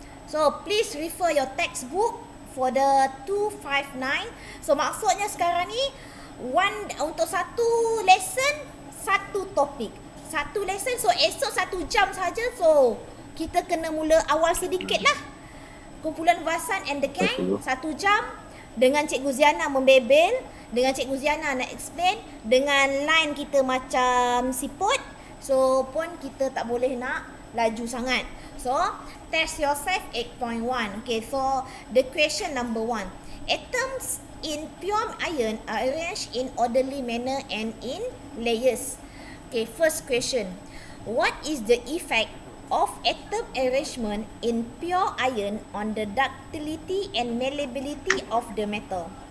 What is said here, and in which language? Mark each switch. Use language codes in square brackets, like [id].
[en] So, please refer your textbook for the 259. [ms] So, maksudnya sekarang ni, untuk satu lesson, satu topik. Satu lesson, so esok 1 jam saja. So, kita kena mula awal sedikit lah. Kumpulan Vasan and the gang 1 jam dengan Cikgu Ziana membebel, dengan Cikgu Ziana nak explain, dengan line kita macam siput. So pun kita tak boleh nak laju sangat. [en] So test yourself 8.1. Okay, so the question number 1. Atoms in pure iron are arranged in orderly manner and in layers. Okay, first question. What is the effect of atom arrangement in pure iron on the ductility and malleability of the metal?